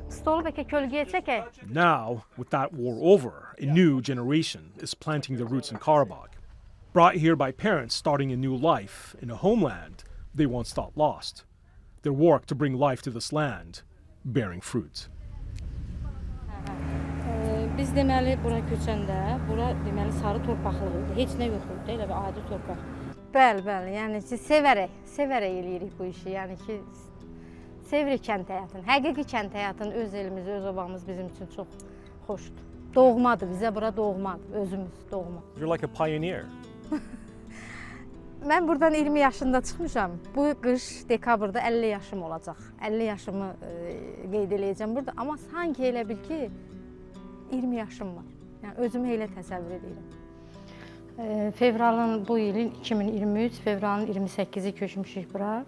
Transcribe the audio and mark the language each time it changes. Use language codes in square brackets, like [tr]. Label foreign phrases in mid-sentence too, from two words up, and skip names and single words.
[en] Now, with that war over, a new generation is planting their roots in Karabakh, brought here by parents starting a new life in a homeland they once thought lost. Their work to bring life to this land bearing fruit. [az] Biz deməli bura köçəndə, bura deməli sarı torpaqlıq idi. Heç nə yox idi, elə bir adi torpaq. Bəli, yəni ki, sevərək eləyirik bu işi. Yəni ki, sevirik kənd həyatını. Həqiqi kənd həyatını, öz elimiz, öz obamız bizim üçün çox xoşdur. Doğmadır, bizə bura doğmadır, özümüz doğma. [en] You're like a pioneer. [az] Mən buradan 20 yaşında çıxmışam. Bu qış dekabrda 50 yaşım olacaq. 50 yaşımı qeyd eləyəcəm burada. Amma sanki elə bil ki, 20 yaşım var. Yəni özümü elə təsəvvür edirəm. Fevralın bu ilin 2023, fevralın 28-i köçmüşük bura.